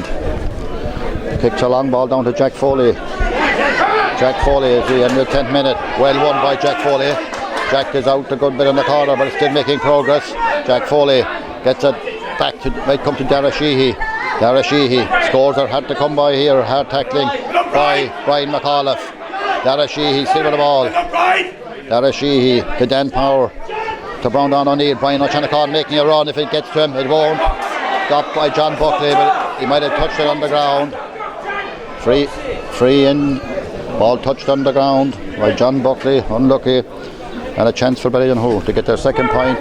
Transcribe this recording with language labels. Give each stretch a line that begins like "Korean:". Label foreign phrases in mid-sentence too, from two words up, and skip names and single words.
English: Kicks a long ball down to Jack Foley. Jack Foley is in the 10th minute. Well won by Jack Foley. Jack is out a good bit in the corner, but still making progress. Jack Foley gets it back to, might come to Dara Sheehy. Dara Sheehy scores are hard to come by here. Hard tackling by Brian McAuliffe. Dara Sheehy still with the ball. Dara Sheehy to Dan Power. To Brandon O'Neill. Brian O'Shannahan making a run. If it gets to him, it won't. Stopped by John Buckley, but he might have touched it on the ground. Free in. Ball touched on the ground by John Buckley. Unlucky. And a chance for Ballydonoghue to get their second point.